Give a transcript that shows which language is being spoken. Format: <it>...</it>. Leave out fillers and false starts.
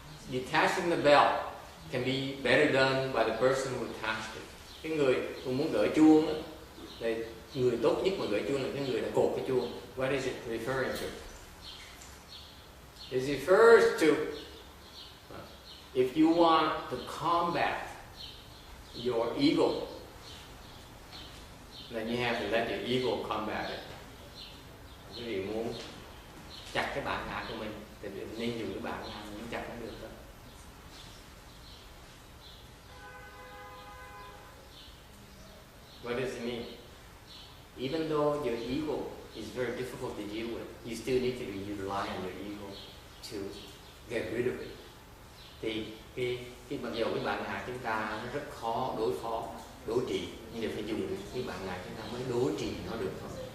<en>Detaching the belt can be better done by the person who attached it.</en> <vi>Cái người muốn gửi chuông đó, là người tốt nhất mà gửi chuông là cái người đã cột cái chuông.</vi> <en>What is it referring to? It refers to if you want to combat your ego, then you have to let your ego combat it.</en> <vi>Quý vị muốn chặt cái bản ngã của mình thì nên dùng cái bản ngã mình chặt nó được thôi.</vi> <en>What does it mean? Even though your ego is very difficult to deal with, you still need to rely on your ego to get rid of it.</en> <vi>Thì cái mặc dù cái bản ngã chúng ta nó rất khó đối phó, đối trị, nhưng mà phải dùng cái bản ngã chúng ta mới đối trị nó được thôi.</vi>